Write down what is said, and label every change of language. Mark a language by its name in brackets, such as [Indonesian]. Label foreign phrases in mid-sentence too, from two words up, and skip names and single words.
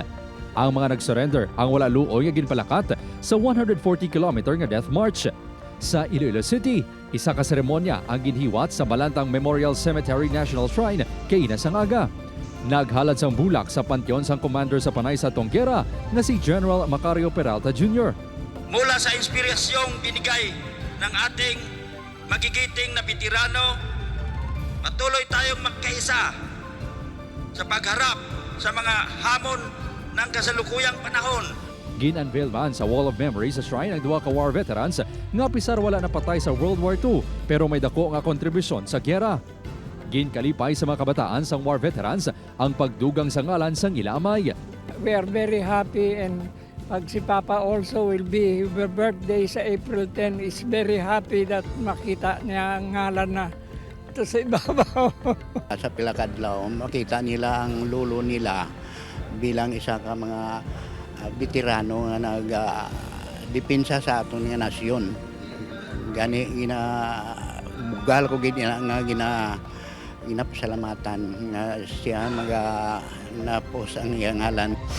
[Hiligaynon] Ang mga nag-surrender ang wala luoy nga ginpalakat sa 140 km nga [English] death march. [Hiligaynon] Sa Iloilo City, isa ka seremonya ang ginhiwat sa Balantang Memorial Cemetery National Shrine kay Ina Sangaga. Naghalad sang bulak sa panteon sang commander sa panay sa Tonquera nga si General Macario Peralta Jr. [Filipino] Mula sa inspirasyong binigay ng ating magigiting na veterano, patuloy tayong magkaisa sa pagharap sa mga hamon ng kasalukuyang panahon. [Hiligaynon] Gin-unveil man sa [English] Wall of Memory [Hiligaynon] sa shrine ang duwa ka [English] war veterans [Hiligaynon] nga pisar wala napatay sa World War II pero may dako nga kontribusyon sa gyera. Ginkalipay sa mga kabataan sang war veterans ang pagdugang sa ngalan sang ilamay. [English] We are very happy, and pag si Papa also will be, her birthday sa April 10 is very happy that [Hiligaynon] makita niya ang ngalan na ito sa ibabaw. Sa Pilakadlaw, makita nila ang lolo nila bilang isa ka mga veterano nga nag-depensa sa aton nga nasyon. Gani bugal ko nga ginapasalamatan nga siya napos ang iyang ngalan.